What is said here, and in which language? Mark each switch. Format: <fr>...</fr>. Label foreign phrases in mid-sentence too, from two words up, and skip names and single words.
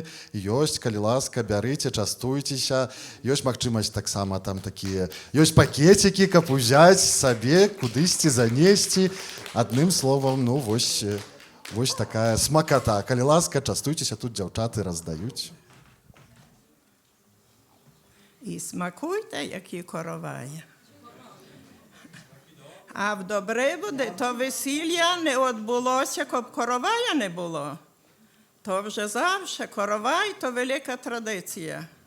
<be>Ёсць, калі ласка, бярыце, частуйцеся. Ёсць магчымасць таксама там такія, ёсць пакецікі, каб узяць сабе, кудысьці занесці. Адным словам, ну вось такая смаката. Калі ласка, частуйцеся, тут дзяўчаты раздаюць.</be> <uk>І смакуйте, які короваї. А в Добриводі то весілля не відбулося, щоб коровая не було. То вже завжди коровай – то велика традиція.</uk>